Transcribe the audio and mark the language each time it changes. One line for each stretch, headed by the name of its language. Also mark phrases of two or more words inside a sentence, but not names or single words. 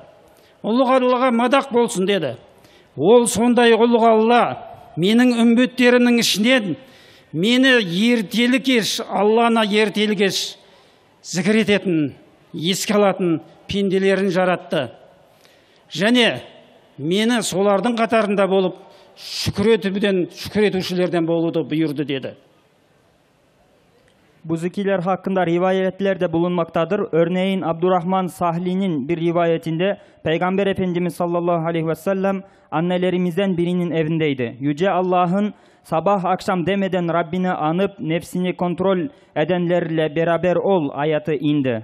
Kazakh: "Ұлық Аллаға мадақ болсын" деді. Ол сондай ұлық Алла менің үмбеттерінің ішінен мені ертелі кеш, Алланы ертелі кеш зікір ететін, еске алатын пенделерін жаратты. Және мені солардың қатарында болып, шүкір етушілерден болуды бұйырды" dedi.
Turkish: Bu zikirler hakkında rivayetler de bulunmaktadır. Örneğin Abdurrahman Sahli'nin bir rivayetinde Peygamber Efendimiz
Arabic: صلى الله عليه وسلم
Turkish: annelerimizden birinin evindeydi. Yüce Allah'ın sabah akşam demeden Rabbini anıp nefsini kontrol edenlerle beraber ol ayeti indi.